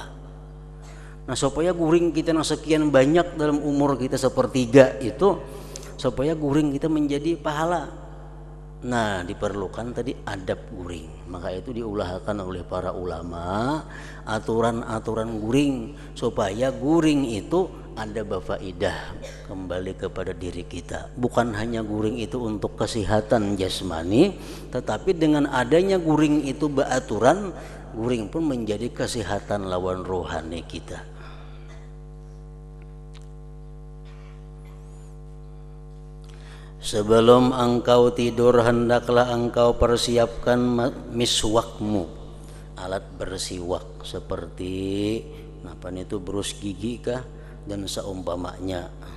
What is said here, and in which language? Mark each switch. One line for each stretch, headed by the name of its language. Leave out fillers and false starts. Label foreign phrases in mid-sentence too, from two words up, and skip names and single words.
Indonesian: Nah supaya guring kita yang sekian banyak dalam umur kita sepertiga itu, supaya guring kita menjadi pahala. Nah diperlukan tadi adab guring. Maka itu diulahkan oleh para ulama aturan-aturan guring, supaya guring itu ada faidah kembali kepada diri kita. Bukan hanya guring itu untuk kesehatan jasmani, tetapi dengan adanya guring itu beraturan, guring pun menjadi kesehatan lawan rohani kita. Sebelum engkau tidur hendaklah engkau persiapkan miswakmu, alat bersiwak seperti apa itu berus gigi kah dan seumpamanya.